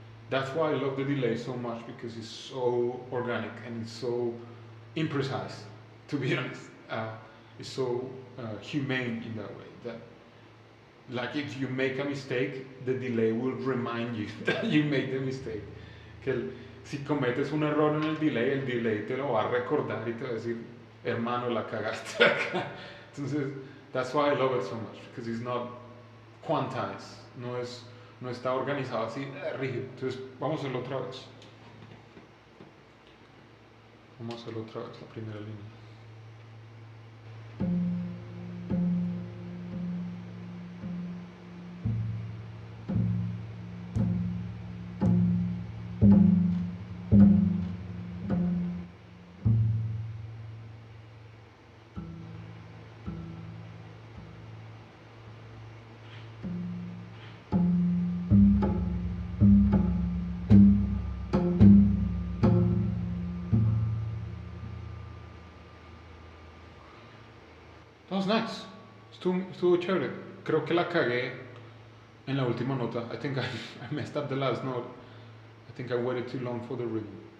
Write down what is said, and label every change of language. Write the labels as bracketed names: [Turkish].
[English] That's why I love the delay so much, because it's so organic and it's so imprecise, to be honest. It's so humane in that way. That, like, if you make a mistake, the delay will remind you that you made the mistake. [Spanish] Si cometes un error en el delay te lo va a recordar y te va a decir, hermano, la cagaste acá. [English] Entonces, that's why I love it so much, because it's not quantized, no está organizado así, rígido. [Spanish] Entonces, vamos a hacerlo otra vez. Vamos a hacerlo otra vez, la primera línea. That was nice. Estuvo chévere. Creo que la cagué en la última nota. [English] I think I messed up the last note. I think I waited too long for the rhythm.